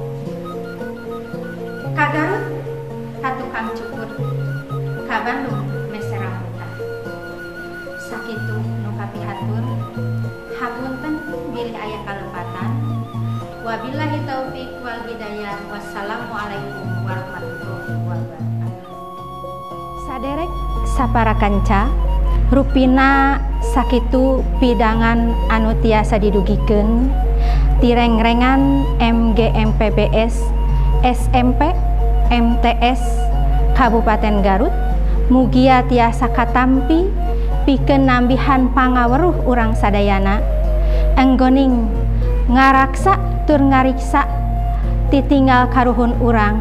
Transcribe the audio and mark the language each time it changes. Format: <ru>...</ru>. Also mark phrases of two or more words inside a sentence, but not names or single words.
<su>Ka Garut ka tukang cukur, ka Bandung mese rambutan. Sakitu nu kapihatur, hapunten bilih aya kalepatan.</su> <ar>وبالله التوفيق والهداية. والسلام عليكم ورحمة الله وبركاته.</ar> <su>Saderek sapara kanca, rupina sakitu pidangan anu tiasa didugikeun tirengrengan MGMPBS SMP MTS Kabupaten Garut mugia tiasa katampi pikeun nambihan pangaweruh urang sadayana enggoning ngaraksa tur ngariksa titinggal karuhun urang.</su>